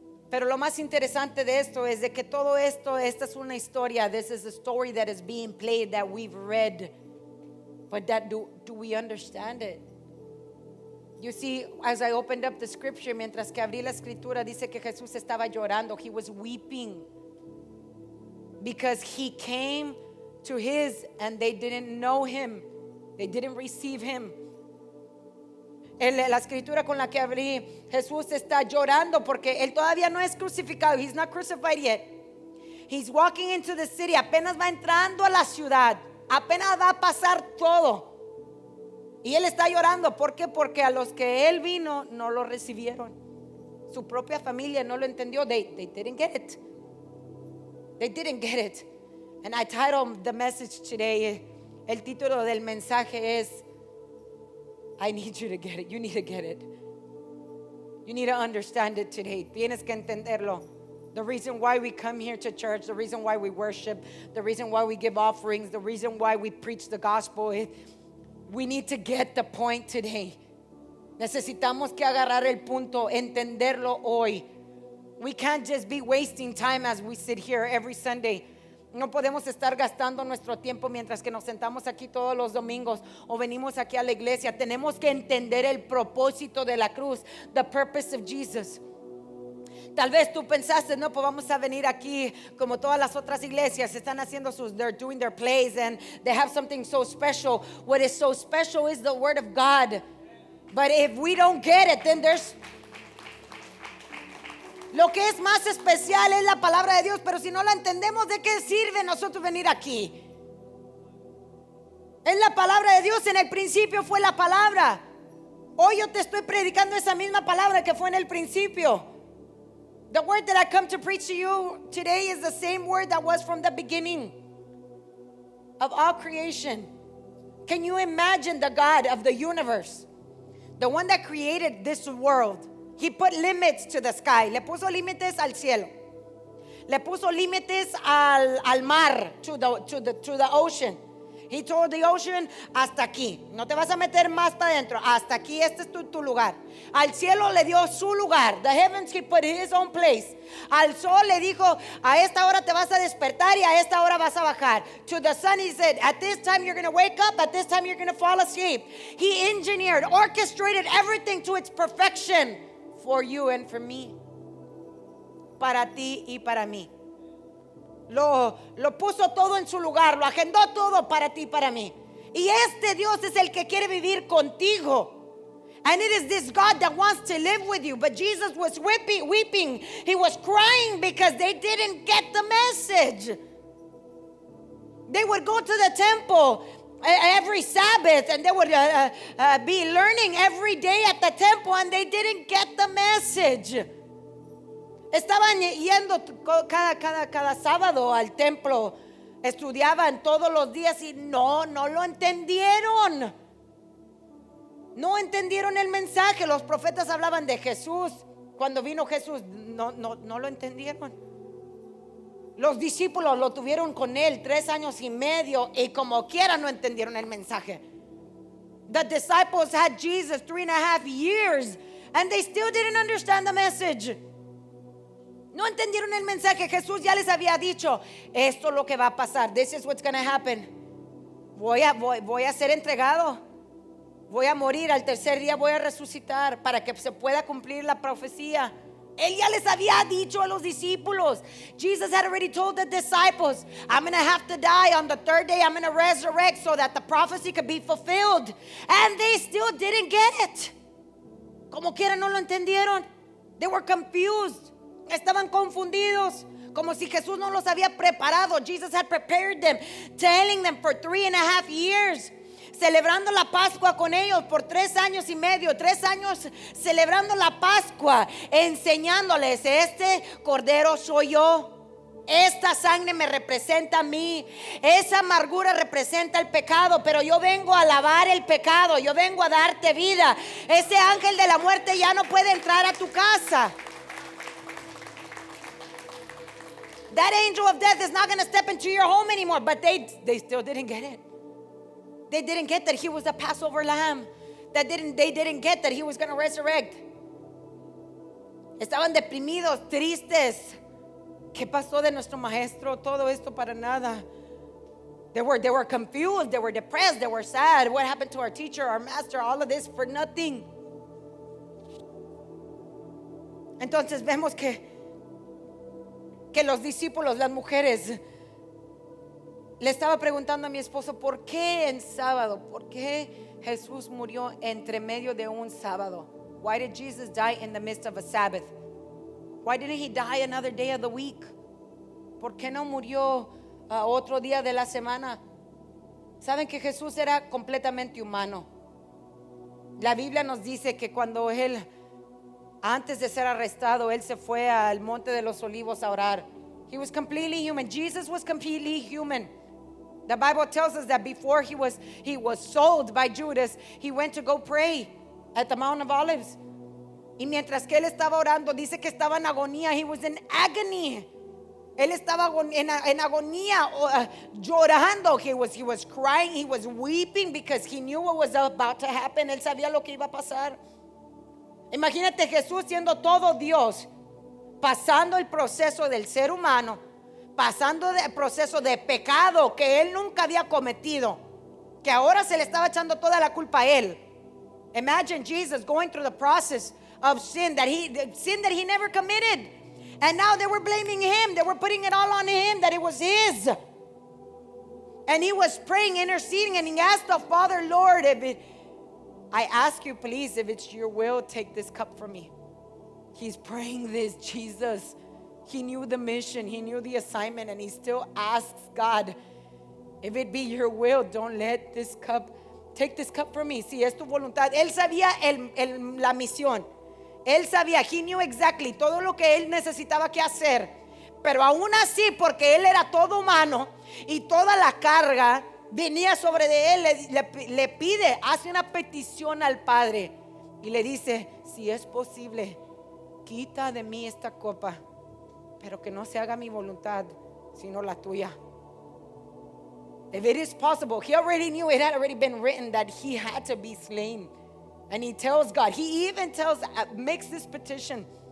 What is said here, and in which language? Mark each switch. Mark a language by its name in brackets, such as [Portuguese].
[Spanish] Pero lo más interesante de esto es de que todo esto, esta es una historia. [English] This is a story that is being played, that we've read. But do we understand it? You see, as I opened up the scripture, [Spanish] mientras que abrí la escritura, dice que Jesús estaba llorando. [English] He was weeping because he came to his and they didn't know him. They didn't receive him. [Spanish] La escritura con la que abrí, Jesús está llorando porque él todavía no es crucificado. [English] He's not crucified yet. He's walking into the city, [Spanish] apenas va entrando a la ciudad, apenas va a pasar todo. Y él está llorando. ¿Por qué? Porque a los que él vino no lo recibieron. Su propia familia no lo entendió. [English] They didn't get it. They didn't get it. And I titled the message today, [Spanish] el título del mensaje es, [English] I need you to get it. You need to get it. You need to understand it today. [Spanish] Tienes que entenderlo. [English] The reason why we come here to church, the reason why we worship, the reason why we give offerings, the reason why we preach the gospel, we need to get the point today. [Spanish] Necesitamos que agarrar el punto, entenderlo hoy. [English] We can't just be wasting time as we sit here every Sunday. [Spanish] No podemos estar gastando nuestro tiempo mientras que nos sentamos aquí todos los domingos o venimos aquí a la iglesia. Tenemos que entender el propósito de la cruz, [English] the purpose of Jesus. [Spanish] Tal vez tú pensaste, no, pues vamos a venir aquí como todas las otras iglesias están haciendo [English] they're doing their plays and they have something so special. What is so special is the word of God. But if we don't get it, then there's... [Spanish] Lo que es más especial es la palabra de Dios, pero si no la entendemos, ¿de qué sirve nosotros venir aquí? Es la palabra de Dios, en el principio fue la palabra. Hoy yo te estoy predicando esa misma palabra que fue en el principio. [English] The word that I come to preach to you today is the same word that was from the beginning of all creation. Can you imagine the God of the universe, the one that created this world? He put limits to the sky. [Spanish] Le puso límites al cielo. Le puso límites al mar, [English] to the ocean. He told the ocean, [Spanish] hasta aquí. No te vas a meter más para adentro. Hasta aquí, este es tu lugar. Al cielo le dio su lugar. [English] The heavens, he put his own place. [Spanish] Al sol le dijo, a esta hora te vas a despertar y a esta hora vas a bajar. [English] To the sun, he said, at this time you're going to wake up. At this time you're going to fall asleep. He engineered, orchestrated everything to its perfection. For you and for me. [Spanish] Para ti y para mí. Lo puso todo en su lugar. Lo agendó todo para ti y para mí. Y este Dios es el que quiere vivir contigo. [English] And it is this God that wants to live with you. But Jesus was weeping. He was crying because they didn't get the message. They would go to the temple every Sabbath, and they would be learning every day at the temple, and they didn't get the message. [Spanish] Estaban yendo cada sábado al templo, estudiaban todos los días y no lo entendieron. No entendieron el mensaje. Los profetas hablaban de Jesús. Cuando vino Jesús, no lo entendieron. Los discípulos lo tuvieron con él 3 años y medio y como quiera no entendieron el mensaje. [English] The disciples had Jesus 3.5 years and they still didn't understand the message. [Spanish] No entendieron el mensaje. Jesús ya les había dicho, esto es lo que va a pasar. [English] This is what's going to happen. [Spanish] Voy a ser entregado. Voy a morir. Al tercer día voy a resucitar para que se pueda cumplir la profecía. Él ya les había dicho a los discípulos. [English] Jesus had already told the disciples, I'm going to have to die. On the third day, I'm going to resurrect so that the prophecy could be fulfilled. And they still didn't get it. [Spanish] Como quiera no lo entendieron. [English] They were confused. [Spanish] Estaban confundidos. Como si Jesús no los había preparado. [English] Jesus had prepared them, telling them for 3.5 years. [Spanish] Celebrando la Pascua con ellos por 3 años y medio, 3 años celebrando la Pascua, enseñándoles, este cordero soy yo, esta sangre me representa a mí, esa amargura representa el pecado, pero yo vengo a lavar el pecado, yo vengo a darte vida. Ese ángel de la muerte ya no puede entrar a tu casa. [English] That angel of death is not going to step into your home anymore. But they still didn't get it. They didn't get that he was the Passover lamb. They didn't get that he was going to resurrect. [Spanish] Estaban deprimidos, tristes. ¿Qué pasó de nuestro maestro? Todo esto para nada. [English] They were confused. They were depressed. They were sad. What happened to our teacher, our master? All of this for nothing. [Spanish] Entonces vemos que los discípulos, las mujeres, le estaba preguntando a mi esposo, ¿por qué en sábado? ¿Por qué Jesús murió entre medio de un sábado? [English] Why did Jesus die in the midst of a Sabbath? Why didn't he die another day of the week? [Spanish] ¿por qué no murió otro día de la semana? Saben que Jesús era completamente humano. La Biblia nos dice que cuando él, antes de ser arrestado, él se fue al monte de los olivos a orar. [English] He was completely human. Jesus was completely human. The Bible tells us that before he was sold by Judas, he went to go pray at the Mount of Olives. [Spanish] Y mientras que él estaba orando, dice que estaba en agonía. [English] He was in agony. [Spanish] Él estaba en agonía, llorando. [English] He was crying, he was weeping because he knew what was about to happen. [Spanish] Él sabía lo que iba a pasar. Imagínate Jesús siendo todo Dios, pasando el proceso del ser humano, pasando el proceso de pecado que él nunca había cometido, que ahora se le estaba echando toda la culpa a él. [English] Imagine Jesus going through the process of sin that he never committed. And now they were blaming him. They were putting it all on him, that it was his. And he was praying, interceding, and he asked the Father, Lord, I ask you, please, if it's your will, take this cup from me. He's praying this, Jesus. He knew the mission, he knew the assignment, and he still asks God, if it be your will, don't let this cup, take this cup from me. [Spanish] Si es tu voluntad. Él sabía la misión. Él sabía, [English] he knew exactly [Spanish] todo lo que él necesitaba que hacer. Pero aún así, porque él era todo humano y toda la carga venía sobre de él, le pide, hace una petición al Padre y le dice, si es posible, quita de mí esta copa, pero que no se haga mi voluntad, sino la tuya. [English] If it is possible, he already knew, it had already been written that he had to be slain. And he tells God, he even makes this petition.